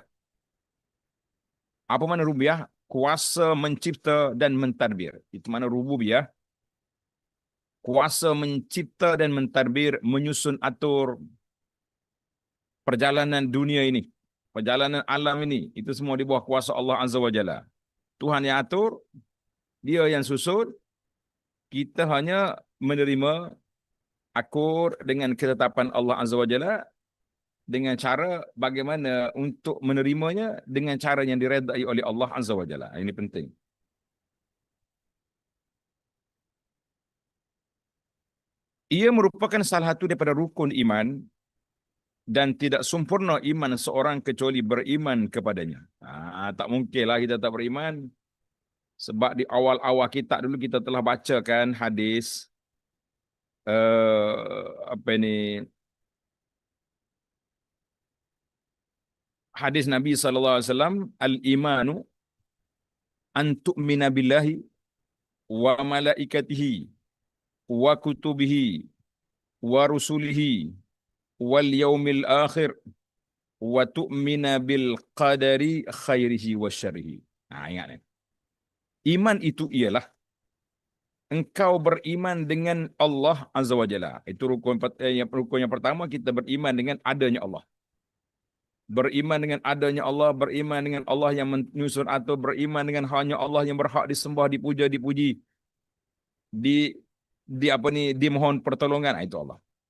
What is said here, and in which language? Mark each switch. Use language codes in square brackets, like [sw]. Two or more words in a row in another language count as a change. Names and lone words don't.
[ms] Apa makna rububiyah? Kuasa mencipta dan mentadbir. Itu makna rububiyah. Kuasa mencipta dan mentadbir, menyusun atur perjalanan dunia ini, perjalanan alam ini, itu semua di bawah kuasa [ar] الله عز وجل. [ms] Tuhan yang atur, dia yang susun, kita hanya menerima akur dengan ketetapan [ar] الله عز وجل [ms] dengan cara bagaimana untuk menerimanya dengan cara yang diredai oleh [ar] الله عز وجل. [ms] Ini penting. Ia merupakan salah satu daripada rukun iman dan tidak sempurna iman seorang kecuali beriman kepadanya. Tak mungkinlah kita tak beriman. Sebab di awal-awal kitab dulu kita telah bacakan hadis apa ini? Hadis Nabi SAW, [ar] الإيمان أن تؤمن بالله وملائكته وكتبه ورسله واليوم الآخر وتؤمن بالقدر خيره وشره. [ms] Ingat ni. Iman itu ialah engkau beriman dengan [ar] الله عز وجل. [ms] Itu rukun yang pertama, kita beriman dengan adanya Allah. Beriman dengan adanya Allah, beriman dengan Allah yang menyusun atau beriman dengan hanya Allah yang berhak disembah, dipuja, dipuji, dimohon pertolongan, itu Allah.